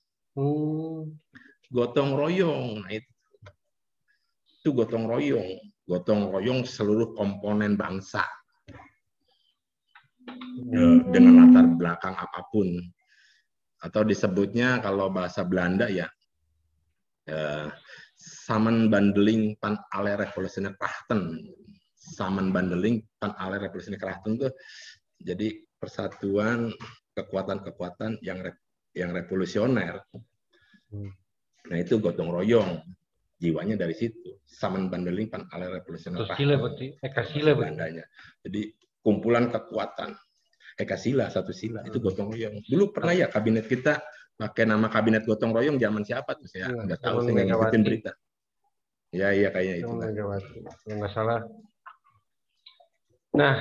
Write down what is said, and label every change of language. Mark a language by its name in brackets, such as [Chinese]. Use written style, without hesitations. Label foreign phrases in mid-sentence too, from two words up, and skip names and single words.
[Indonesian] Gotong royong. Nah, itu gotong royong. Gotong royong seluruh komponen bangsa. Dengan latar belakang apapun, atau disebutnya kalau bahasa Belanda ya [Dutch] Samenbandeling van alle revolutionaire krachten. Samenbandeling van alle revolutionaire krachten [Indonesian] itu jadi persatuan kekuatan-kekuatan yang revolusioner. Nah, itu gotong royong, jiwanya dari situ. [Dutch] Samenbandeling van alle revolutionaire krachten. [Indonesian] Sila berarti Eka Sila Belandanya. Jadi kumpulan kekuatan. Eka Sila, 1 sila, itu gotong royong. Dulu pernah ya kabinet kita pakai nama kabinet gotong royong, zaman siapa tuh saya nggak tahu, saya nggak ngikutin berita. Iya kayaknya itu. Kalau nggak salah. Nah,